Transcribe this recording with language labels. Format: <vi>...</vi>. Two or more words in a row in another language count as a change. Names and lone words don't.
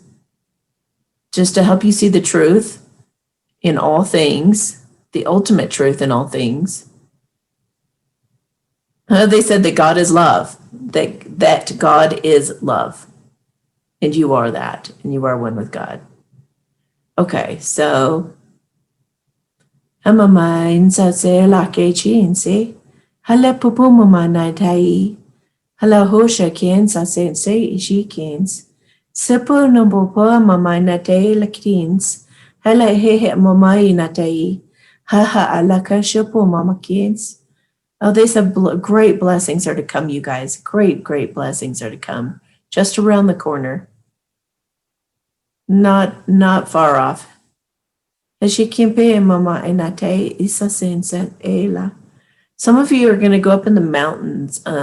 <en>Just to help you see the truth in all things, the ultimate truth in all things. They said that God is love, that God is love, and you are that, and you are one with God. Okay, so Amamain sa se la ke chin se hala pupu mama na tai hala hosha ken sa se ishi kens sepo no popo mama na tai la kins hala he mama na tai ha ha alaka shopo mama kens. Oh, they said great blessings are to come, you guys. Great blessings are to come just around the corner. Not far off. Some of you are going to go up in the mountains.</en>